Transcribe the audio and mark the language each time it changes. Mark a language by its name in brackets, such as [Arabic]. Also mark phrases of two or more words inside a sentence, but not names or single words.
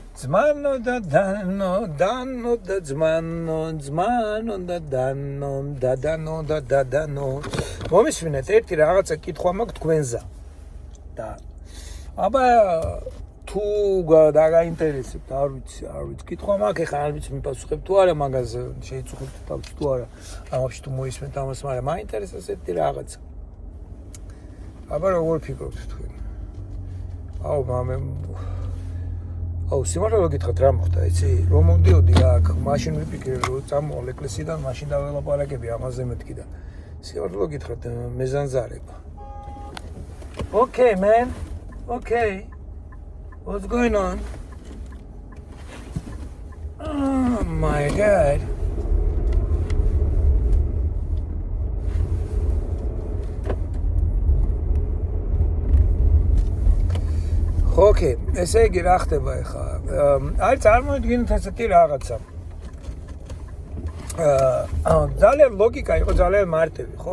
[Georgian] ძმანო და დანო და ძმანო და დანო. მომისმინეთ ერთი რაღაცა კითხვა მაქვს თქვენზე. და აბა თუ დაგაინტერესებთ, არ ვიცი, კითხვა მაქვს, ეხლა არ ვიცი მიპასუხებ თუ არა მაგაზე, შეიცუხებთ თავს თუ არა. ამაში თუ მოისმენთ ამას, მაგრამ მაინტერესებს ერთი რაღაცა. აბა როგორ ფიქრობთ თქვენ? აუ სიმართლე გითხრათ რა მოხდა, იცი? რომ მომდიოდი აქ, მაშინ ვიფიქრე რომ წამოვალ ეკლესიიდან, მაშინ დაველაპარაკები ამაზე მეთქი და სიმართლე გითხრათ მეზანზარება. [English] Okay, man. Okay. What's going on? Oh my God. [Georgian] Okay, ესე იგი რა ხდება ახლა? აი წარმოიდგინეთ ასეთი რაღაცა. ძალიან ლოგიკა იყო, ძალიან მარტივი, ხო?